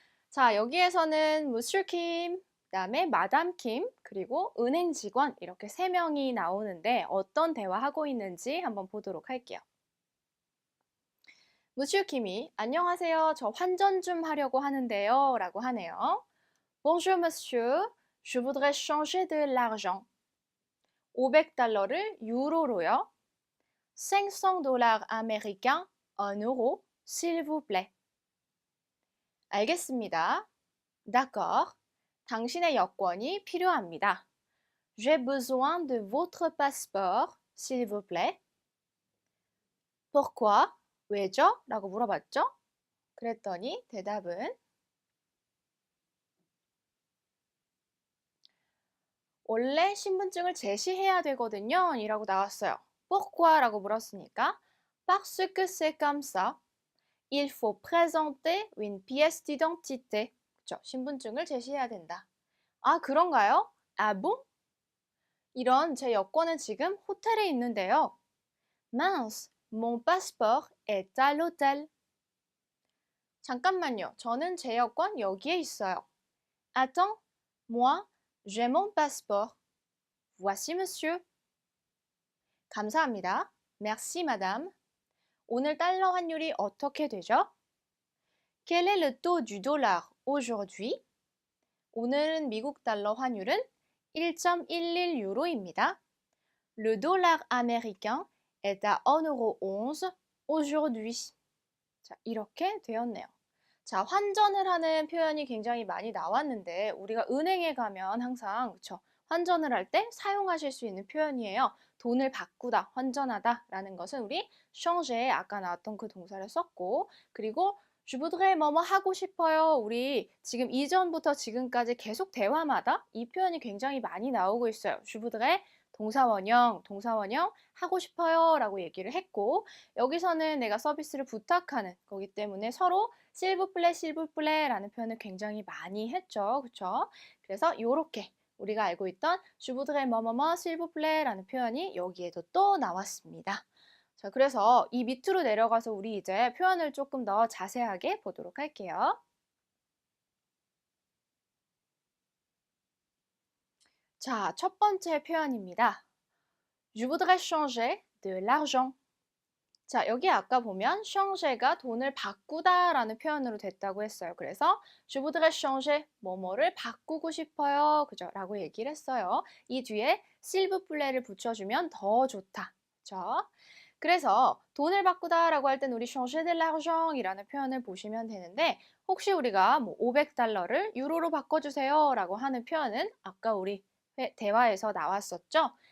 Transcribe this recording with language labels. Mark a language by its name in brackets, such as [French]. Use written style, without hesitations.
[Korean] 자, 여기에서는 Monsieur Kim, 그다음에 마담 킴, 그리고 은행 직원 이렇게 세 명이 나오는데 어떤 대화하고 있는지 한번 보도록 할게요. Monsieur Kim이 안녕하세요. 저 환전 좀 하려고 하는데요. 라고 하네요. [French] Bonjour monsieur, je voudrais changer de l'argent. [Korean] 500달러를 유로로요. [French] 500 dollars américains en euros, s'il vous plaît. [Korean] 알겠습니다. [French] D'accord. [Korean] 당신의 여권이 필요합니다. [French] J'ai besoin de votre passeport, s'il vous plaît. [Korean] Pourquoi? 왜죠? 라고 물어봤죠? 그랬더니 대답은 원래 신분증을 제시해야 되거든요. 이라고 나왔어요. Pourquoi? 라고 물었으니까 [French] Parce que c'est comme ça. Il faut présenter une pièce d'identité. [Korean] 그렇죠? 신분증을 제시해야 된다. 아, 그런가요? [French] Ah bon? [Korean] 이런 제 여권은 지금 호텔에 있는데요. [French] Mince, mon passeport est à l'hôtel. [Korean] 잠깐만요. 저는 제 여권 여기에 있어요. [French] Attends, moi, j'ai mon passeport. Voici, monsieur. [Korean] 감사합니다. [French] Merci, madame. [Korean] 오늘 달러 환율이 어떻게 되죠? [French] Quel est le taux du dollar aujourd'hui? [Korean] 오늘은 미국 달러 환율은 1.11 유로입니다. [French] Le dollar américain est à 1,11 € aujourd'hui. [Korean] 자, 이렇게 되었네요. 자, 환전을 하는 표현이 굉장히 많이 나왔는데 우리가 은행에 가면 항상 그쵸? 환전을 할 때 사용하실 수 있는 표현이에요. 돈을 바꾸다, 환전하다 라는 것은 우리 changer 아까 나왔던 그 동사를 썼고 그리고 [French] je voudrais [Korean] 뭐뭐 하고 싶어요. 우리 지금 이전부터 지금까지 계속 대화마다 이 표현이 굉장히 많이 나오고 있어요. [French] je voudrais [Korean] 동사원형 하고 싶어요 라고 얘기를 했고 여기서는 내가 서비스를 부탁하는 거기 때문에 서로 실브플레 실브플레라는 표현을 굉장히 많이 했죠. 그쵸? 그래서 요렇게 우리가 알고 있던 [French] je voudrais [Korean] 뭐뭐뭐 실브플레라는 표현이 여기에도 또 나왔습니다. 자, 그래서 이 밑으로 내려가서 우리 이제 표현을 조금 더 자세하게 보도록 할게요. 자, 첫 번째 표현입니다. [French] Je voudrais changer de l'argent. [Korean] 자, 여기 아까 보면 changer가 돈을 바꾸다라는 표현으로 됐다고 했어요. 그래서 [French] je voudrais changer [Korean] 뭐뭐를 바꾸고 싶어요. 그죠? 라고 얘기를 했어요. 이 뒤에 [French] s'il vous plaît [Korean] 를 붙여주면 더 좋다. 그죠? 그래서 돈을 바꾸다라고 할 땐 우리 [French] changer de l'argent [Korean] 이라는 표현을 보시면 되는데 혹시 우리가 뭐 500달러를 유로로 바꿔주세요 라고 하는 표현은 아까 우리 대화에서 나왔었죠.